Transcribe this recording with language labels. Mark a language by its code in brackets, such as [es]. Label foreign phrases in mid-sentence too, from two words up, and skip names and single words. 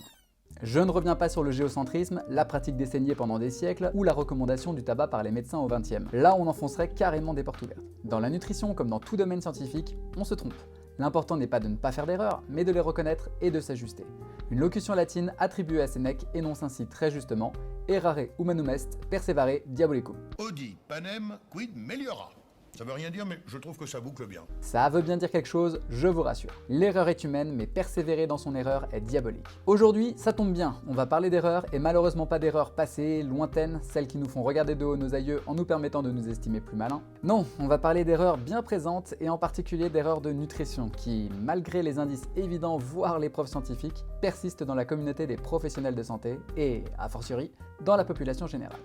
[fr] Je ne reviens pas sur le géocentrisme, la pratique des saignées pendant des siècles ou la recommandation du tabac par les médecins au XXe. Là, on enfoncerait carrément des portes ouvertes. Dans la nutrition, comme dans tout domaine scientifique, on se trompe. L'important n'est pas de ne pas faire d'erreurs, mais de les reconnaître et de s'ajuster. Une locution latine attribuée à Sénèque énonce ainsi très justement « [la] Errare humanum est, persevare diabolicum ». Audi, panem, quid meliora. [fr] Ça veut rien dire, mais je trouve que ça boucle bien. Ça veut bien dire quelque chose, je vous rassure. L'erreur est humaine, mais persévérer dans son erreur est diabolique. Aujourd'hui, ça tombe bien, on va parler d'erreurs, et malheureusement pas d'erreurs passées, lointaines, celles qui nous font regarder de haut nos aïeux en nous permettant de nous estimer plus malins. Non, on va parler d'erreurs bien présentes, et en particulier d'erreurs de nutrition, qui, malgré les indices évidents, voire les preuves scientifiques, persistent dans la communauté des professionnels de santé, et, [la] a fortiori, [fr] dans la population générale.